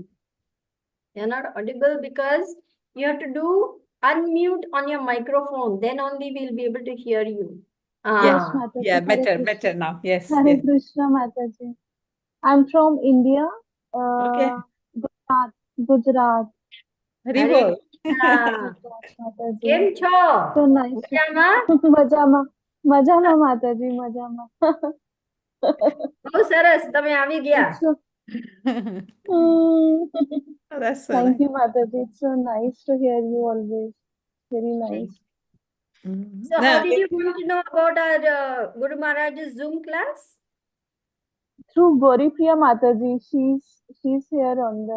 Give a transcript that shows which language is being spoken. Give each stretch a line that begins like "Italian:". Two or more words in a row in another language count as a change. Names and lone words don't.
English: You're not audible because you have to do unmute on your microphone. Then only we'll be able to hear you. Yes. Ah, Mataji. Yeah, Hare better now. Yes. Hare Yes. Krishna, Mataji. I'm from India, Okay. Gujarat. Hari Hare bol. Krishna. Mataji.
Gujarati: Keમ
English: So
Gujarati: છો?
English: nice.
Gujarati: મજામાં? મજામાં મજામાં માતાજી મજામાં. બહુ સરસ તમે આવી ગયા.
English: It's so, That's so thank nice. you, Mataji. It's so nice to hear you always. Very nice. So No, how did you come to know about our Guru Maharaj's Zoom class? Through Gauri Priya Mataji, she's here on the